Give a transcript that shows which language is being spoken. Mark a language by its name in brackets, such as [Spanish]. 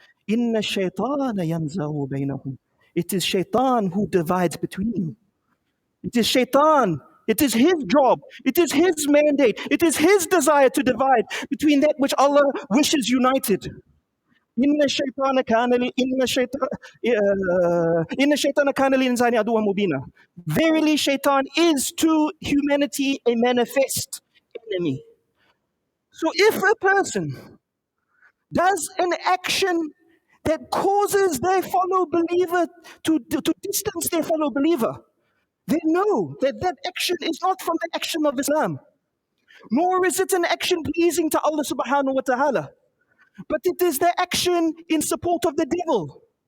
[Arabic] إِنَّ الشَّيْطَانَ يَنْزَغُ بَيْنَهُمْ. [English] It is shaitan who divides between you. It is shaitan. It is his job. It is his mandate. It is his desire to divide between that which Allah wishes united. [Arabic] إن الشيطان كان للإنسان عدوا مبينا. [English] Verily, shaitan is to humanity a manifest enemy. So if a person does an action that causes their fellow believer to distance their fellow believer, they know that that action is not from the action of Islam, nor is it an action pleasing to Allah subhanahu wa ta'ala, but it is the action in support of the devil.